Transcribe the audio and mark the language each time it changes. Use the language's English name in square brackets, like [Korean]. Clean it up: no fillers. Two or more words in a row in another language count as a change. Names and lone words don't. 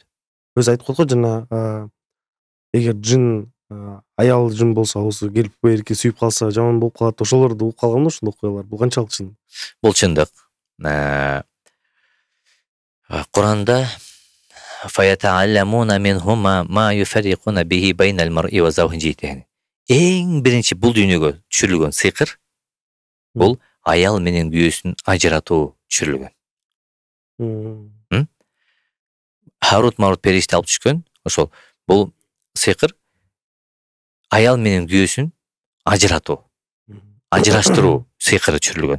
[Kyrgyz] Өзү айтып койдук го жана эгер жин аял жин болсо, осы келип берке сүйүп калса жаман болуп калат. Ошолорду угуп калгам да ошондой окуялар. Бул канчалык чын? Бул чындык. Куранда [Arabic] فيتعلمون منهما ما يفرقون به بين المرء وزوجه. [Kyrgyz] Эң биринчи бул дүйнөгө түшүрүлгөн сыйкыр бул аял менен күйөөсүн ажыратуу түшүрүлгөн. Харут Марут периште алып түшкөн. Ошол бул сыйкыр аял менен күйөөсүн ажыратуу, ажыраштыруу сыйкыры түшүрүлгөн.